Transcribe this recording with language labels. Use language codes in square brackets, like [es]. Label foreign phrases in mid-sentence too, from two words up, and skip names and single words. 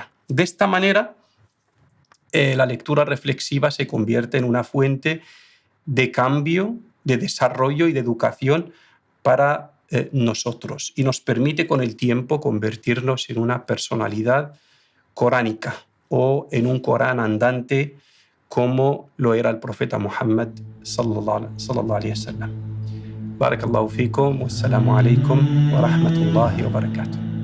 [es] De esta manera, la lectura reflexiva se convierte en una fuente de cambio, de desarrollo y de educación para nosotros, y nos permite con el tiempo convertirnos en una personalidad coránica o en un Corán andante como lo era el profeta Muhammad [ar] صلى الله عليه وسلم. بارك الله فيكم، والسلام عليكم ورحمة الله وبركاته.